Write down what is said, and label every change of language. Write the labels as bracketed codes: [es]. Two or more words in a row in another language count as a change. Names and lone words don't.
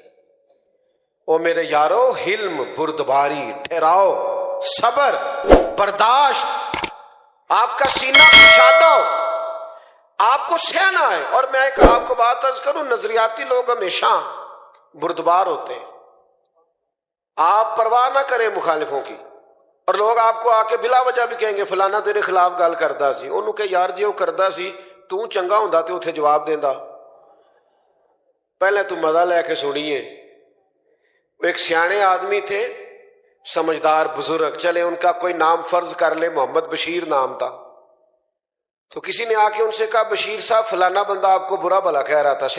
[ur] او میرے یارو, حلم, بردباری, ٹھہراؤ, صبر, برداشت, آپ کا سینہ کشادہ ہو, آپ کو سہنا ہے. اور میں ایک آپ کو بات عرض کروں, نظریاتی لوگ ہمیشہ بردبار ہوتے ہیں. آپ پرواہ نہ کریں مخالفوں کی. اور لوگ آپ کو آ کے بلا وجہ بھی کہیں گے [pa] فلانا تیرے خلاف گل کردا سی. انہوں کہ یار جی وہ کردا سی تو چنگا ہوندا تے اتنے جواب دیندا. [ur] پہلے تو مزہ لے کے سنیے. وہ ایک سیانے آدمی تھے, سمجھدار بزرگ, چلے ان کا کوئی نام فرض کر لے, محمد بشیر نام تھا. تو کسی نے آ کے ان سے کہا بشیر صاحب فلانا بندہ آپ کو برا بھلا کہہ رہا تھا.